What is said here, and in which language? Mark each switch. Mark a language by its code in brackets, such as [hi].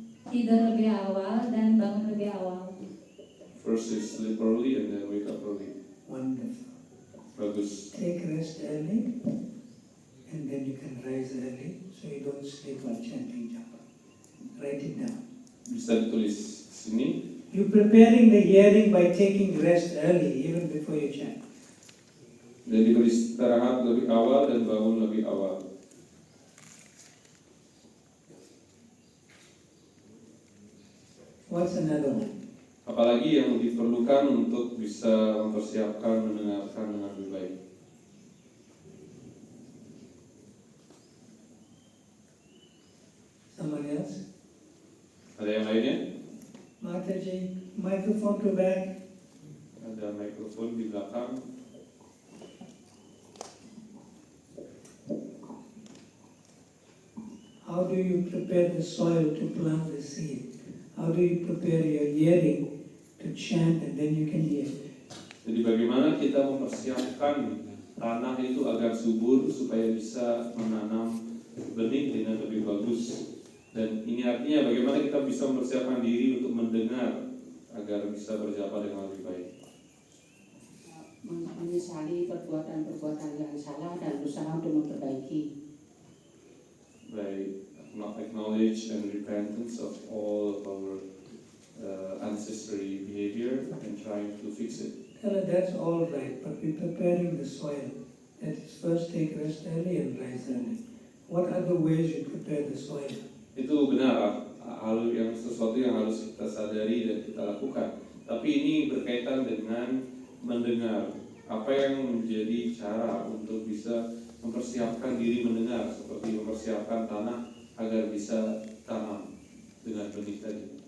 [id] Tidur lebih awal dan bangun lebih awal. [en] First is sleep early and then wake up early. Wonderful. [id] Bagus. [en] Take rest early, and then you can rise early, so you don't sleep while chanting japa. Write it down. [id] Bisa ditulis di sini. [en] You preparing the hearing by taking rest early, even before you chant. [id] Jadi beristirahat lebih awal dan bangun lebih awal. [en] What's another one? [id] Apalagi yang diperlukan untuk bisa mempersiapkan mendengarkan dengan lebih baik. [en] Someone else? [id] Ada yang lainnya? [en] Mataji, microphone to back. [id] Ada mikrofon di belakang. [en] How do you prepare the soil to plant the seed? How do you prepare your hearing to chant and then you can hear? [id] Jadi bagaimana kita mempersiapkan tanah itu agar subur supaya bisa menanam benih dengan lebih bagus. Dan ini artinya bagaimana kita bisa mempersiapkan diri untuk mendengar agar bisa berjapa dengan lebih baik. Menyesali perbuatan-perbuatan yang salah dan berusaha untuk memperbaiki. [en] By acknowledge and repentance of all of our ancestry behavior and trying to fix it. Tell her that's all right, but we're preparing the soil. That is, first take rest early and rise early. What other ways you prepare the soil? [id] Itu benar, hal yang sesuatu yang harus kita sadari dan kita lakukan. Tapi ini berkaitan dengan mendengar. Apa yang menjadi cara untuk bisa mempersiapkan diri mendengar, seperti mempersiapkan tanah agar bisa tanam dengan benih tadi.